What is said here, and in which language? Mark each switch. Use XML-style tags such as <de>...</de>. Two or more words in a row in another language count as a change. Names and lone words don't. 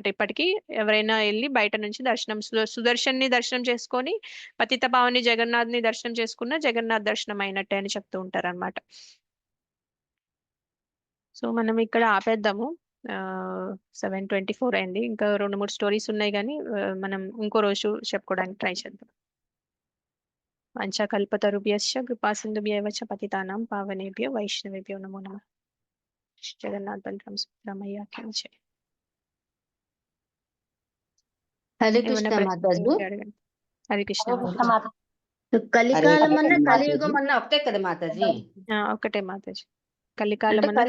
<te>ఇప్పటికీ ఎవరైనా వెళ్ళి బయట నుంచి దర్శనం సుదర్శన్ ని దర్శనం చేసుకొని పతిత పావని జగన్నాథ్ ని దర్శనం చేసుకున్న జగన్నాథ్ దర్శనం అయినట్టే అని చెప్తూ ఉంటారు అనమాట. సో మనం ఇక్కడ ఆపేద్దాము. 7:24 అయింది. ఇంకా 2-3 స్టోరీస్ ఉన్నాయి కానీ మనం ఇంకో రోజు చెప్పుకోవడానికి ట్రై చేద్దాం.</te> <sa>వంచకల్పతరుభ్యశ్చ కృపాసింధుభ్యైవ చ పతితానాం పావనేభ్యో వైష్ణవేభ్యో నమో నమః.</sa> <hi>जगन्नाथ बलराम सुब्रह्मण्य की जय.</hi> <te>హరే ఏమన్నా కృష్ణ మాతాజీ. ప్రశ్నలు అడగండి. హరే కృష్ణ మాతాజీ. కలికాలం అన్న కృష్ణ కలియుగం మాతాజీ. అన్న ఒకటే కదా మాతాజీ? ఒకటే మాతాజీ. అంటే కలికాలం అన్న కలియుగం</te>